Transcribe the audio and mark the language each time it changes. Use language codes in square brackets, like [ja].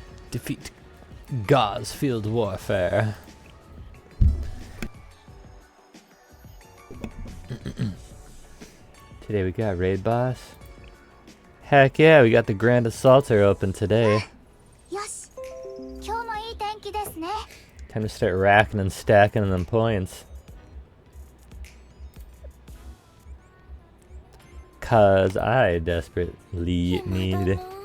[en] Defeat Gauze Field Warfare. Today we got Raid Boss. Heck yeah, we got the Grand Assaulter open today. [ja] よし、今日もいい天気ですね。 [en] Time to start racking and stacking them points. Cause I desperately need...